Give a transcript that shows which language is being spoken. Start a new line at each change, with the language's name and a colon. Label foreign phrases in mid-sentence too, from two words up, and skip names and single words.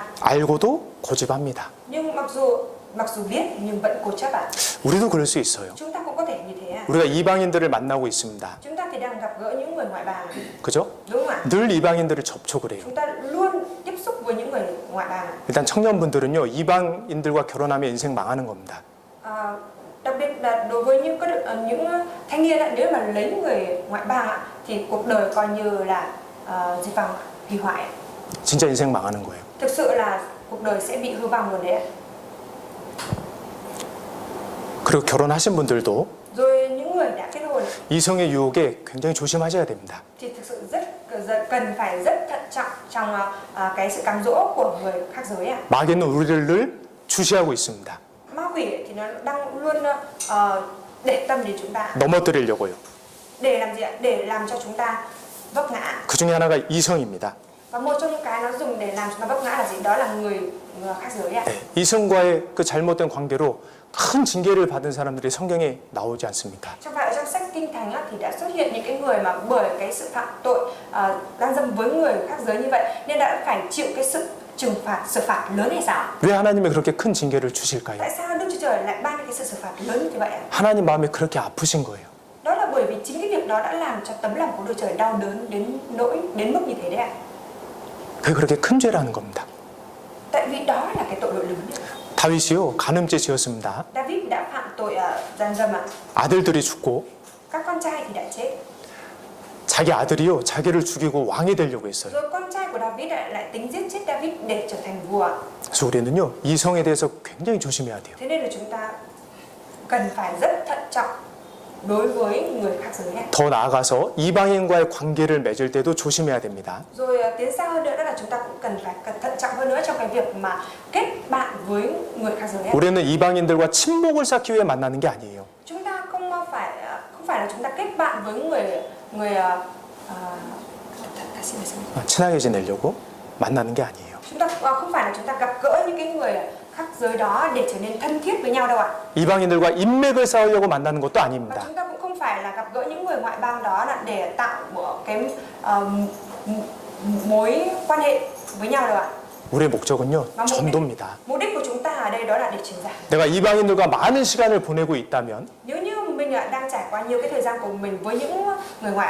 Korean: 알고도 고집합니다.
Vietnamese: Nhưng mặc dù biết nhưng vẫn cố chấp ạ.
Korean: 우리도 그럴 수 있어요.
Vietnamese: Chúng ta cũng có thể như thế ạ.
Korean: 우리가 이방인들을 만나고 있습니다.
Vietnamese: Chúng ta thì đang gặp gỡ những người ngoại bang,
Korean: 그죠?
Vietnamese: đúng không ạ?
Korean: 늘 이방인들을 접촉을 해요.
Vietnamese: Chúng ta luôn tiếp xúc với những người ngoại bang.
Korean: 일단 청년분들은요, 이방인들과 결혼하면 인생 망하는 겁니다.
Vietnamese: Đặc biệt là đối với những thanh niên ạ, nếu mà lấy người ngoại bang ạ, thì cuộc đời coi như là diệt vong, hủy hoại.
Korean: 진짜 인생 망하는 거예요.
Vietnamese: Thực sự là cuộc đời sẽ bị hư vong luôn đấy ạ.
Korean: 그리고 결혼하신 분들도
Vietnamese: Rồi những người đã kết hôn
Korean: 이성의 유혹에 굉장히 조심하셔야 됩니다.
Vietnamese: thì thực sự cần phải rất thận trọng trong cái sự cám dỗ của người khác giới ạ.
Korean: 마귀는 우리를 늘 주시하고 있습니다.
Vietnamese: Ma quỷ thì nó đang luôn để tâm đến chúng ta.
Korean: 넘어뜨리려고요.
Vietnamese: Để làm gì ạ? Để làm cho chúng ta vấp ngã.
Korean: 그 중에 하나가 이성입니다.
Vietnamese: Và một trong những cái nó dùng để làm chúng ta vấp ngã là gì? Đó là người khác giới ạ.
Korean: 네, 이성과의 그 잘못된 관계로 큰 징계를 받은 사람들이 성경에 나오지 않습니까?
Vietnamese: Trong phải ở trong sách Kinh Thánh á, thì đã xuất hiện những cái người mà bởi cái sự phạm tội gian dâm với người khác giới như vậy nên đã phải chịu cái sự trừng phạt, xử phạt lớn hay sao?
Korean: 왜 하나님이 그렇게 큰 징계를 주실까요?
Vietnamese: Tại sao Đức Chúa Trời lại ban cái sự xử phạt lớn như vậy ạ?
Korean: 하나님 마음이 그렇게 아프신 거예요.
Vietnamese: Đó là bởi vì chính cái việc đó đã làm cho tấm lòng của Đức Chúa Trời đau đớn đến mức như thế đấy ạ.
Korean: 그게 그렇게 큰 죄라는 겁니다.
Vietnamese: Tại vì đó là cái tội lỗi lớn đấy.
Korean: 다윗이요 간음죄 지었습니다.
Vietnamese: David đã phạm tội gian dâm ạ.
Korean: 아들들이 죽고
Vietnamese: Các con trai thì đã chết.
Korean: 자기 아들이요 자기를 죽이고 왕이 되려고 했어요.
Vietnamese: Rồi con trai của David lại tính giết chết David để trở thành vua.
Korean: 그래서 우리는요 이성에 대해서 굉장히 조심해야 돼요.
Vietnamese: Thế nên là chúng ta cần phải rất thận trọng đối với người khác giới này.
Korean: 더 나아가서 이방인과의 관계를 맺을 때도 조심해야 됩니다.
Vietnamese: Rồi tiến xa hơn nữa đó là chúng ta cũng cần phải thận trọng hơn nữa trong cái việc mà kết bạn với người khác giới này.
Korean: 우리는 이방인들과 친목을 쌓기 위해 만나는 게 아니에요.
Vietnamese: Chúng ta không phải là chúng ta kết bạn với người
Korean: 친하게 지내려고 만나는 게 아니에요.
Vietnamese: chúng ta không phải là chúng ta gặp gỡ những cái người khác giới đó để trở nên thân thiết với nhau đâu ạ.
Korean: 이방인들과 인맥을 쌓으려고 만나는 것도
Vietnamese: Và
Korean: 아닙니다.
Vietnamese: chúng ta cũng không phải là gặp gỡ những người ngoại bang đó là để tạo một cái mối quan hệ với nhau đâu ạ.
Korean: 우리의 목적은요 전도입니다.
Vietnamese: Mục đích của chúng ta ở đây đó là để truyền giáo.
Korean: 내가 이방인들과 많은 시간을 보내고 있다면
Vietnamese: Nếu như mình đang trải qua nhiều cái thời gian của mình với những người ngoại,